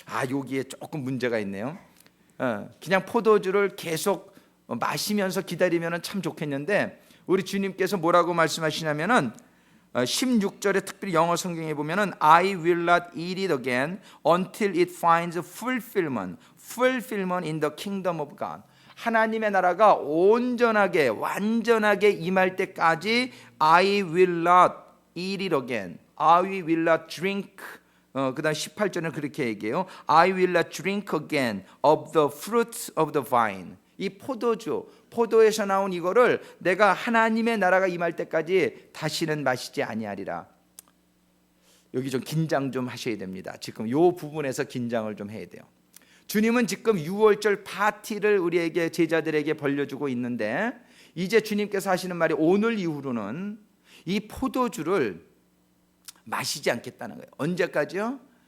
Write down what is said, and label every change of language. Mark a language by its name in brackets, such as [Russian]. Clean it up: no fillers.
[Korean] 여기에 조금 문제가 있네요. 그냥 포도주를 계속 마시면서 기다리면 참 좋겠는데 우리 주님께서 뭐라고 말씀하시냐면은 16절에 특별히 영어 성경에 보면은 [English] I will not eat it again until it finds fulfillment in the kingdom of God. [Korean] 하나님의 나라가 온전하게 완전하게 임할 때까지 [English] I will not eat it again. I will not drink. [Korean] 그다음 18절은 그렇게 얘기해요. [English] I will not drink again of the fruit of the vine. [Korean] 이 포도에서 나온 이거를 내가 하나님의 나라가 임할 때까지 다시는 마시지 아니하리라. 여기 좀 긴장 좀 하셔야 됩니다. 지금 이 부분에서 긴장을 좀 해야 돼요. 주님은 지금 6월절 파티를 우리에게 제자들에게 벌려주고 있는데 이제 주님께서 하시는 말이 오늘 이후로는 이 포도주를 마시지 않겠다는 거예요. 언제까지요?